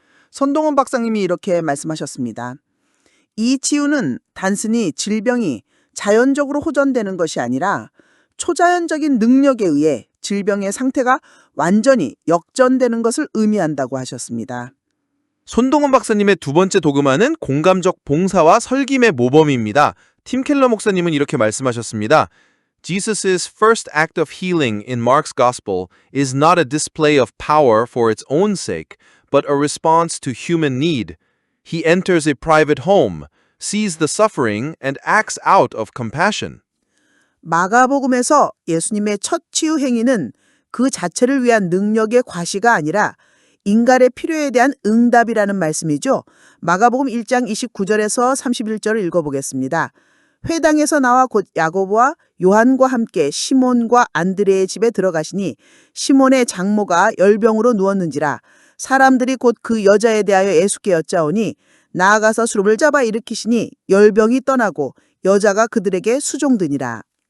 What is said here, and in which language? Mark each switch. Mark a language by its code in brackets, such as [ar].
[ko] 손동훈 박사님이 이렇게 말씀하셨습니다. 이 치유는 단순히 질병이 자연적으로 호전되는 것이 아니라 초자연적인 능력에 의해 질병의 상태가 완전히 역전되는 것을 의미한다고 하셨습니다. 손동훈 박사님의 두 번째 도구마는 공감적 봉사와 설김의 모범입니다. 팀 켈러 목사님은 이렇게 말씀하셨습니다. [en] Jesus' first act of healing in Mark's Gospel is not a display of power for its own sake, but a response to human need. He enters a private home, sees the suffering, and acts out of compassion. [ko] 마가복음에서 예수님의 첫 치유 행위는 그 자체를 위한 능력의 과시가 아니라 인간의 필요에 대한 응답이라는 말씀이죠. 마가복음 1장 29절에서 31절을 읽어보겠습니다. 회당에서 나와 곧 야고보와 요한과 함께 시몬과 안드레의 집에 들어가시니 시몬의 장모가 열병으로 누웠는지라 사람들이 곧 그 여자에 대하여 예수께 여짜오니 나아가서 수름을 잡아 일으키시니 열병이 떠나고 여자가 그들에게 수종드니라.